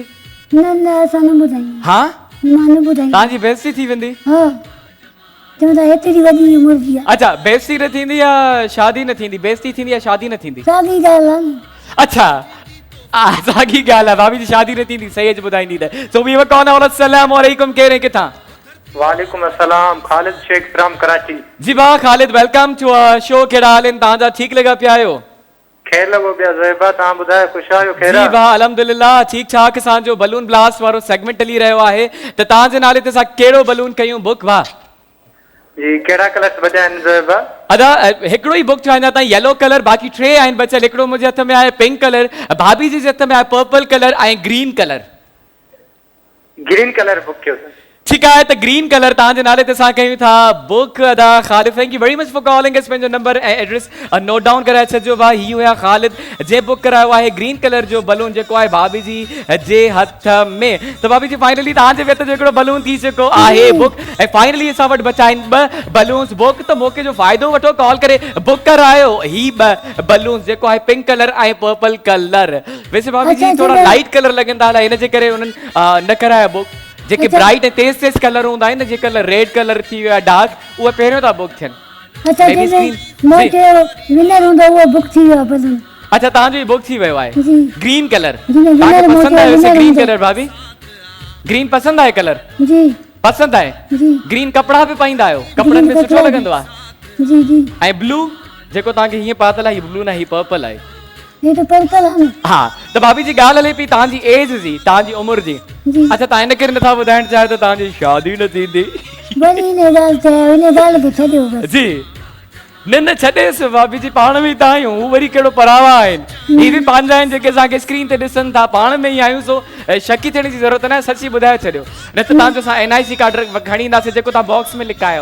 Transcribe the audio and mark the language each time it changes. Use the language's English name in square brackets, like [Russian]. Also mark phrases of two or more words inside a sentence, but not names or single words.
[Sindhi] न न असां न ॿुधाईंदा हा मां न ॿुधाईंदी तव्हांजी बेइज़ती थी वेंदी। हा चवंदा एतिरी वॾी उमिरि जी आहे अच्छा बेइज़ती न थींदी या शादी न थींदी, बेइज़ती थींदी या शादी न थींदी। साॻी ॻाल्हि आहे न अच्छा साॻी ॻाल्हि आहे, भाभी जी शादी न थींदी, सही एज ॿुधाईंदी त। सो वी वर कॉन और [Arabic] السلام عليكم, [Sindhi] केरु हैं किथां। [Arabic] عليكم السلام, [Sindhi] खालिद शेख फ्रॉम कराची। जी वाह खालिद, [English] welcome to show. [Sindhi] कहिड़ा हाल आहिनि तव्हांजा, ठीकु लॻा पिया आहियो। खैर लॻो पिया ज़ोइबा, तव्हां ॿुधायो ख़ुशि आहियो? जी खैर वाह अल्हम्दुलिल्लाह ठीकु ठाक। असांजो [English] balloon blast [Sindhi] वारो सेगमेंट हली रहियो आहे, त तव्हांजे नाले ते असां कहिड़ो बलून कयूं बुक। वाह जी, कहिड़ा कलर्स बचा आहिनि ज़ोइबा? अदा हिकिड़ो ई बुक ठाहींदा ताईं [English] yellow colour, [Sindhi] बाक़ी 3 आहिनि बचियल। हिकिड़ो मुंहिंजे हथ में आहे [English] pink colour, [Sindhi] भाभी जी जे हथ में आहे [English] purple colour [Sindhi] ऐं [English] green colour. green colour [Sindhi] बुक कयो। ठीकु आहे, त [English] green colour [Sindhi] तव्हांजे नाले ते असां कयूं था बुक। अदा ख़ालिद, [English] Thank you very much for calling us. [Sindhi] पंहिंजो नंबर ऐं एड्रेस [English] note down [Sindhi] कराए छॾिजो। वाह ही हुया ख़ालिद जे बुक करायो आहे [English] green colour [Sindhi] जो बलून जेको आहे भाभी जी जे हथ में। त भाभी जी फाइनली तव्हांजे हथ जो हिकिड़ो बलून थी चुको आहे बुक, ऐं फाइनली असां वटि बचा आहिनि 2 [English] balloons book. [Sindhi] त मौक़े जो फ़ाइदो वठो, कॉल करे बुक करायो ही 2 बलून्स जेको आहे [English] pink colour [Sindhi] ऐं [English] purple colour. [Sindhi] वैसे भाभी जी अच्छा, थोड़ा अच्छा। [English] light colour [Sindhi] लॻंदा हला, हिन जे करे उन्हनि न कराया बुक। जेके अच्छा। ब्राइट ऐं तेज कलर हूंदा आहिनि, जे कलर [English] red colour [Sindhi] थी वियो आहे डार्क, उहे पहिरियों था बुक थियनि। अच्छा Maybe जंहिंमें screen- मां जी। चयो विनर हूंदो उहो बुक थी वियो आहे बलून अच्छा तव्हांजो बुक थी वियो आहे जी। [English] green colour. [Sindhi] जिन्हें तव्हांखे winner पसंद आहे वैसे winner ग्रीन हूंदो। कलर भाभी? ग्रीन पसंद आहे कलर? जी पसंद आहे? जी ग्रीन कपड़ा बि पाईंदा आहियो, कपड़नि ग्रीन में सुठो कपिड़ा। लॻंदो आहे। जी जी ऐं ब्लू जेको तव्हांखे हीअं पातल आहे, हीअ ब्लू न, हीअ पर्पल आहे। [Urdu] یہ تو پرپل ہے نا [Sindhi] हा त भाभी जी ॻाल्हि हले पई तव्हांजी एज जी, तव्हांजी उमिरि जी। जी अच्छा तव्हां इन करे नथा ॿुधाइण चाहियो त तव्हांजी शादी न थींदी। बड़ी ने गाल चयो इन गाल खे छॾियो बस जी न छॾेसि भाभी जी, पाण में ई तव्हां आहियूं, हू वरी कहिड़ो परावा आहिनि। ही बि पंहिंजा आहिनि जेके असांखे स्क्रीन ते ॾिसनि था, पाण में ई आहियूं। सो शकी थियण जी ज़रूरत न आहे, सची ॿुधाए छॾियो, न त तव्हांजो असां [English] NIC card [Sindhi] खणी ईंदासीं जेको तव्हां बॉक्स में लिकायो।